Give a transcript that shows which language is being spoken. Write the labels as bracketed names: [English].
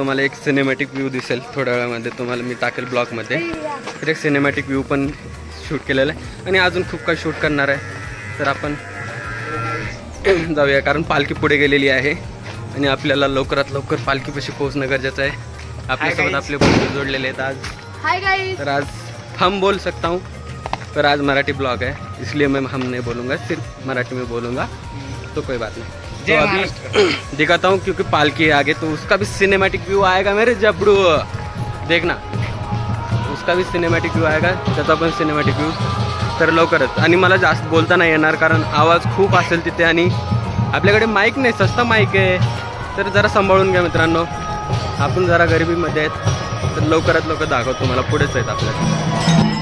[Marathi] तुम्हाला एक cinematic view दिसेल थोड्या वेळामध्ये, तुम्हाला मी टाकेल ब्लॉगमध्ये। तर एक सिनेमॅटिक व्ह्यू पण शूट केलेला आहे आणि अजून खूप काही शूट करणार आहे। तर आपण जाऊया, कारण पालखी पुढे गेलेली आहे आणि आपल्याला लवकरात लवकर पालखीपाशी पोहोचणं गरजेचं आहे। आपल्यासोबत आपले बंधू जोडलेले आहेत आज। [English] Hi guys. [Hindi] तर आज हम बोल सकता हूँ, पर आज मराठी ब्लॉग है, इसलिए मैं हम नहीं बोलूँगा, सिर्फ मराठी में बोलूँगा, तो कोई बात नहीं। तो अभी दिखाता हूँ, क्योंकि पालकी है आगे, तो उसका भी सिनेमैटिक व्यू आएगा मेरे जबड़ू, देखना उसका भी सिनेमॅटिक व्यू आएगा, [Marathi] त्याचा पण सिनेमॅटिक व्यू। तर लवकरच। आणि मला जास्त बोलता नाही येणार, कारण आवाज खूप असेल तिथे आणि आपल्याकडे माईक नाही, सस्ता माईक आहे, तर जरा सांभाळून घ्या मित्रांनो, आपण जरा गरिबीमध्ये आहेत। तर लवकरात लवकर दाखवतो तुम्हाला, पुढेच आहेत आपल्याला।